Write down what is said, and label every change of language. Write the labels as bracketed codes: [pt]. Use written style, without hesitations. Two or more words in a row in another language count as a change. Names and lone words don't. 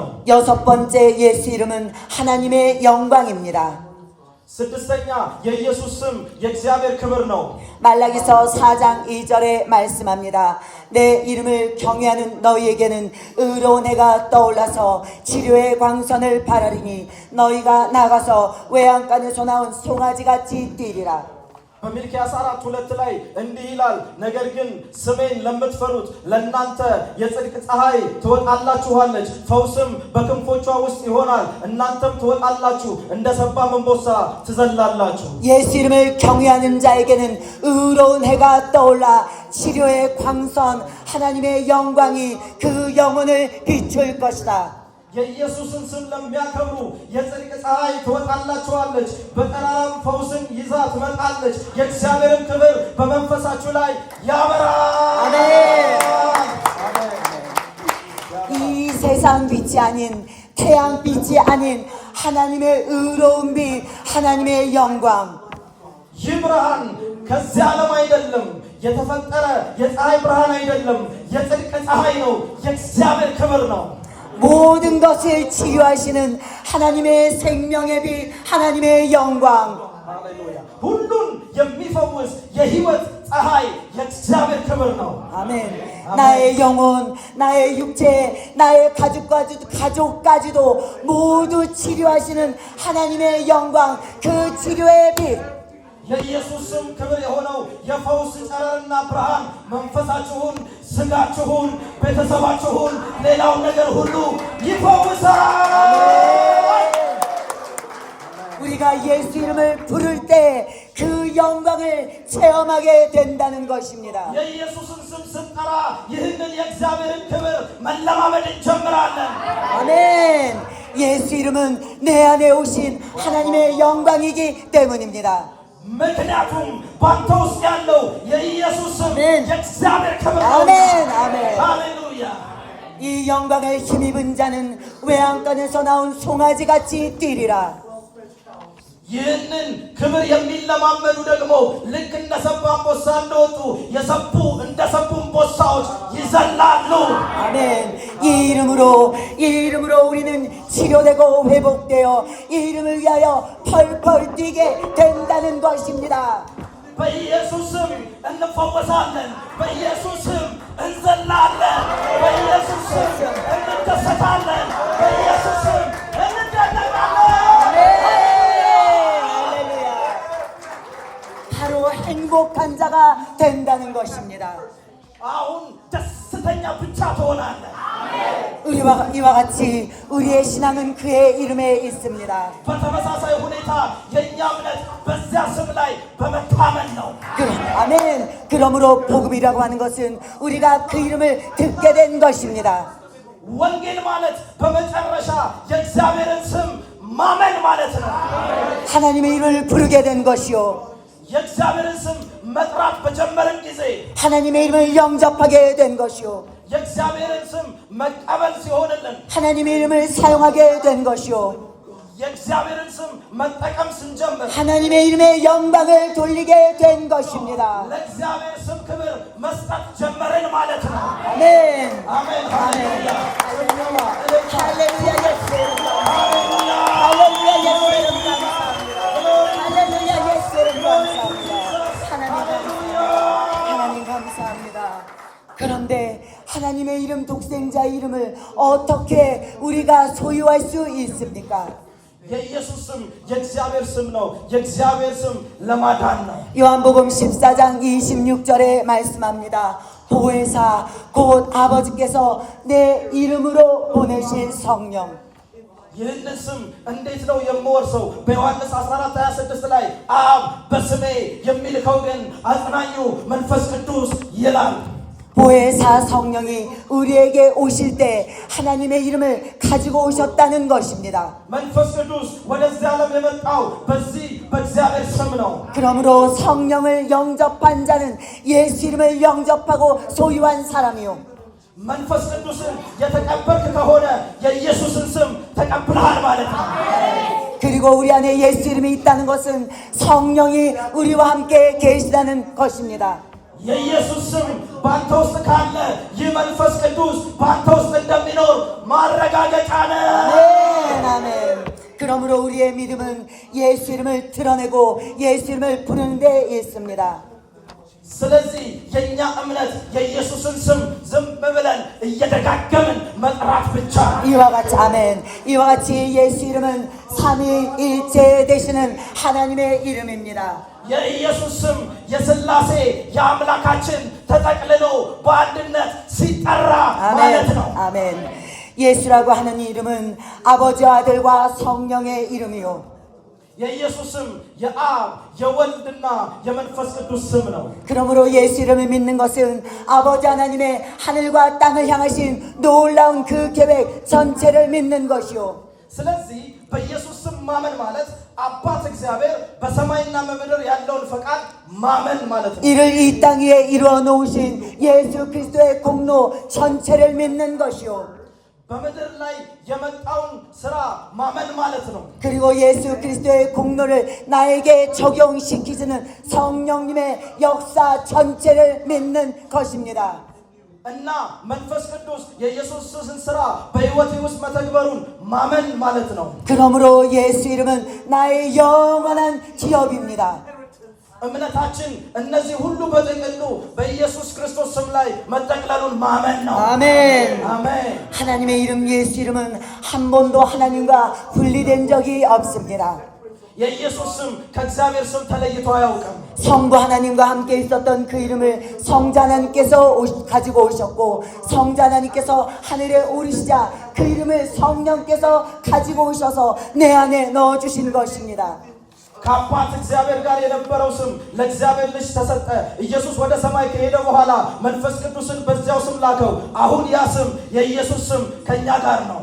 [ko] 여섯 번째 예수 이름은 하나님의 영광입니다. [am] ስድስተኛ የኢየሱስ ስም የእግዚአብሔር ክብር ነው። [ko] 말라기서 4장 2절에 말씀합니다. 내 이름을 경외하는 너희에게는 의로운 해가 떠올라서 치료의 광선을 바라리니 너희가 나가서 외양간에서 나온 송아지같이 뛰리라. [am] በሚልክያስ 4:2 ላይ እንዲህ ይላል፣ ነገር ግን ስሜን ለምትፈሩት ለእናንተ የጽድቅ ፀሐይ ትወጣላችኋለች፣ ፈውስም በክንፎቿ ውስጥ ይሆናል፣ እናንተም ትወጣላችሁ፣ እንደ ሰባ መንቦሳ ትዘላላችሁ። [ko] 예수 이름을 경외하는 자에게는 의로운 해가 떠올라 치료의 광선 하나님의 영광이 그 영혼을 비출 것이다. [am] የኢየሱስን ስም ለሚያከብሩ የጽድቅ ፀሐይ ትወጣላችኋለች፣ በጠራራም ፈውስን ይዛ ትመጣለች፣ የእግዚአብሔርን ክብር በመንፈሳችሁ ላይ ያበራል። [ko] 아멘. 이 세상 빛이 아닌 태양 빛이 아닌 하나님의 의로운 빛, 하나님의 영광. [am] ይህ ብርሃን ከዚህ ዓለም አይደለም፣ የተፈጠረ የፀሐይ ብርሃን አይደለም፣ የጽድቅ ፀሐይ ነው፣ የእግዚአብሔር ክብር ነው። [ko] 모든 것을 치유하시는 하나님의 생명의 빛, 하나님의 영광. [am] ሃሌሉያ! ሁሉን የሚፈውስ የሕይወት ፀሐይ የእግዚአብሔር ክብር ነው። [ko] 아멘. 나의 영혼, 나의 육체, 나의 가족까지도 모두 치료하시는 하나님의 영광, 그 치료의 빛. [am] የኢየሱስ ስም ክብር የሆነው የፈውስ ጨረርና ብርሃን መንፈሳችሁን፣ ስጋችሁን፣ ቤተሰባችሁን፣ ሌላውን ነገር ሁሉ ይፈውሳል። [ko] 우리가 예수 이름을 부를 때 그 영광을 체험하게 된다는 것입니다. [am] የኢየሱስን ስም ስንጠራ ይህንን የእግዚአብሔርን ክብር መለማመድ እንጀምራለን። [ko] 아멘. 예수 이름은 내 안에 오신 하나님의 영광이기 때문입니다. [am] ምክንያቱም ባንተ ውስጥ ያለው የኢየሱስ ስም የእግዚአብሔር ክብር ነው። [ko] 아멘. 아멘. [am] ሃሌሉያ! [ko] 이 영광을 힘입은 자는 외양간에서 나온 송아지같이 뛰리라. [am] ይህንን ክብር የሚለማመዱ ደግሞ ልክ እንደ ሰባ አንበሳ እንደወጡ እንደ ሰቡ አንበሳዎች ይዘላሉ። [ko] 아멘. 이 이름으로 우리는 치료되고 회복되어 이 이름을 위하여 펄펄 뛰게 된다는 것입니다. [am] በኢየሱስ ስም እንፈወሳለን፣ በኢየሱስ ስም እንዘላለን፣ በኢየሱስ ስም እንደሰታለን፣ በኢየሱስ ስም እንደነቃለን። [ko] 할렐루야. 바로 행복한 자가 된다는 것입니다. [am] አሁን ደስተኛ ብቻ ትሆናለህ። [ko] 이와 같이 우리의 신앙은 그의 이름에 있습니다. [am] በተመሳሳይ ሁኔታ የእኛ እምነት በዚያ ስም ላይ በመታመን ነው። [ko] 아멘. 그러므로 복음이라고 하는 것은 우리가 그 이름을 듣게 된 것입니다. [am] ወንጌል ማለት በመጨረሻ የእግዚአብሔርን ስም ማመን ማለት ነው። [ko] 하나님의 이름을 부르게 된 것이요. [am] የእግዚአብሔርን ስም መጥራት በጀመርን ጊዜ [ko] 하나님의 이름을 영접하게 된 것이요. [am] የእግዚአብሔርን ስም መቀበል ሲሆንልን [ko] 하나님의 이름을 사용하게 된 것이요. [am] የእግዚአብሔርን ስም መጠቀም ስንጀምር [ko] 하나님의 이름의 영광을 돌리게 된 것입니다. [am] ለእግዚአብሔር ስም ክብር መስጠት ጀመርን ማለት ነው። [ko] 아멘. [am] አሜን። ሃሌሉያ! [ko] 할렐루야 예수. 할렐루야 예수. 할렐루야 예수. 하나님의 하나님의 이름 독생자의 이름을 어떻게 우리가 소유할 수 있습니까? [am] የኢየሱስ ስም የእግዚአብሔር ስም ነው። የእግዚአብሔር ስም ለማዳን ነው። [ko] 요한복음 14장 26절에 말씀합니다. 보혜사 곧 아버지께서 내 이름으로 보내신 성령. [am] ይህንን ስም እንዴት ነው የምወርሰው? በዮሐንስ 14:26 ላይ አብ በስሜ የሚልከው ግን አጽናኙ መንፈስ ቅዱስ ይላል። [ko] 보혜사 성령이 우리에게 오실 때 하나님의 이름을 가지고 오셨다는 것입니다. [am] መንፈስ ቅዱስ ወደዚህ ዓለም የመጣው በዚህ በእግዚአብሔር ስም ነው። [ko] 그러므로 성령을 영접한 자는 예수 이름을 영접하고 소유한 사람이요. [am] መንፈስ ቅዱስን የተቀበልክ ከሆነ የኢየሱስን ስም ተቀብለሃል ማለት ነው። [ko] 그리고 우리 안에 예수 이름이 있다는 것은 성령이 우리와 함께 계시다는 것입니다. [am] የኢየሱስ ስም ባንተ ውስጥ ካለ ይህ መንፈስ ቅዱስ ባንተ ውስጥ እንደሚኖር ማረጋገጫ ነው። [ko] 아멘, 아멘. 그러므로 우리의 믿음은 예수 이름을 드러내고 예수 이름을 부르는 데 있습니다. [am] ስለዚህ የኛ እምነት የኢየሱስን ስም ዝም ብለን እየደጋገምን መጥራት ብቻ። [ko] 이와 같이 아멘. 이와 같이 예수 이름은 삼위일체 되시는 하나님의 이름입니다. [am] የኢየሱስ ስም የሥላሴ የአምላካችን ተጠቅልሎ በአንድነት ሲጠራ ማለት ነው። [ko] 아멘. 아멘. 예수라고 하는 이름은 아버지와 아들과 성령의 이름이요. [am] የኢየሱስ ስም የአብ የወልድና የመንፈስ ቅዱስ ስም ነው። [ko] 그러므로 예수 이름을 믿는 것은 아버지 하나님의 하늘과 땅을 향하신 놀라운 그 계획 전체를 믿는 것이요. [am] ስለዚህ በኢየሱስ ስም ማመን ማለት አባት እግዚአብሔር በሰማይና በምድር ያለውን ፈቃድ ማመን ማለት ነው። [ko] 이를 이 땅 위에 이루어 놓으신 예수 그리스도의 공로 전체를 믿는 것이요. [am] በምድር ላይ የመጣውን ስራ ማመን ማለት ነው። [ko] 그리고 예수 그리스도의 공로를 나에게 적용시키시는 성령님의 역사 전체를 믿는 것입니다. [am] እና መንፈስ ቅዱስ የኢየሱስን ስራ በሕይወቴ ውስጥ መተግበሩን ማመን ማለት ነው። [ko] 그러므로 예수 이름은 나의 영원한 기업입니다. [am] እምነታችን እነዚህ ሁሉ በጥቅሉ በኢየሱስ ክርስቶስ ስም ላይ መጠቅለሉን ማመን ነው። [ko] 아멘. [am] አሜን። [ko] 하나님의 이름 예수 이름은 한 번도 하나님과 분리된 적이 없습니다. [am] የኢየሱስ ስም ከእግዚአብሔር ስም ተለይቶ አያውቅም። [ko] 성부 하나님과 함께 있었던 그 이름을 성자 하나님께서 가지고 오셨고 성자 하나님께서 하늘에 오르시자 그 이름을 성령께서 가지고 오셔서 내 안에 넣어주신 것입니다. [am] ከአባት እግዚአብሔር ጋር የነበረው ስም ለእግዚአብሔር ልጅ ተሰጠ። ኢየሱስ ወደ ሰማይ ከሄደ በኋላ መንፈስ ቅዱስን በዚያው ስም ላከው። አሁን ያ ስም የኢየሱስ ስም ከኛ ጋር ነው።